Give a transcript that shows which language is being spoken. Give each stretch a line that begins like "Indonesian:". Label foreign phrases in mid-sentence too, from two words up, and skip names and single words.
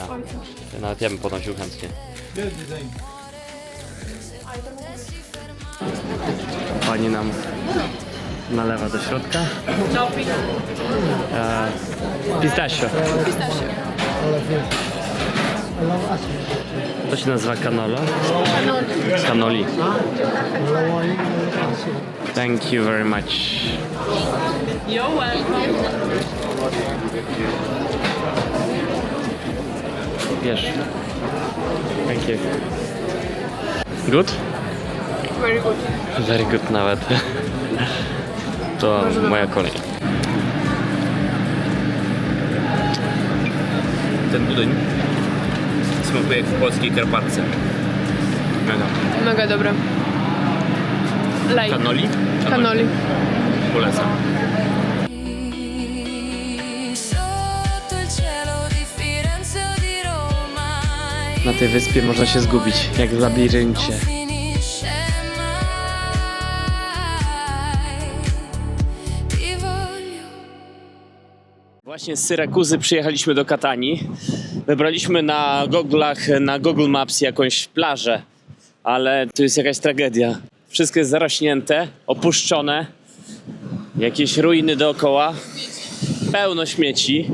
Polish: Nawet ja bym podnosił chętnie. Pani nam nalewa do środka. Pistachio. To się nazywa cannolo. Cannoli.
English: Thank you very much. You're welcome.
Polish: Wiesz.
English: Thank you. Good? Very good. Very good
Polish: nawet. To moja kolej. Ten budyń smakuje jak w polskiej Karpatce. Mega. Mega dobre. Like. Cannoli? Cannoli. Polecam.
Italian: Sotto il cielo di Firenze o di Roma.
Polish: Na tej wyspie można się zgubić, jak w labiryncie.
Italian: Finisce mai. Ti voglio.
Polish: Właśnie z Syrakuzy przyjechaliśmy do Katanii. Wybraliśmy na Google'ach, na Google Maps jakąś plażę, ale tu jest jakaś tragedia. Wszystko jest zarośnięte, opuszczone, jakieś ruiny dookoła, pełno śmieci.